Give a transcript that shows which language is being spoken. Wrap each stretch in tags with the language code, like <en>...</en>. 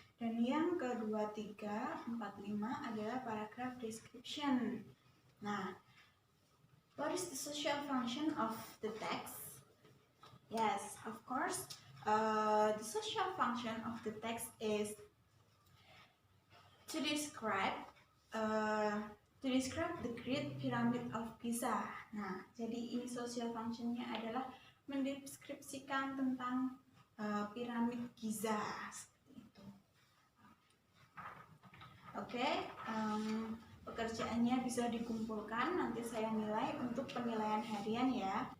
<id>Dan yang kedua, 3, 4, 5 adalah paragraf description. Nah,</id> <en>what is the social function of the text? Yes, of course, the social function of the text is to describe the Great Pyramid of Giza.</en> <id>Nah, jadi ini social functionnya adalah mendeskripsikan tentang piramid Giza seperti itu. Oke, pekerjaannya bisa dikumpulkan, nanti saya nilai untuk penilaian harian ya.</id>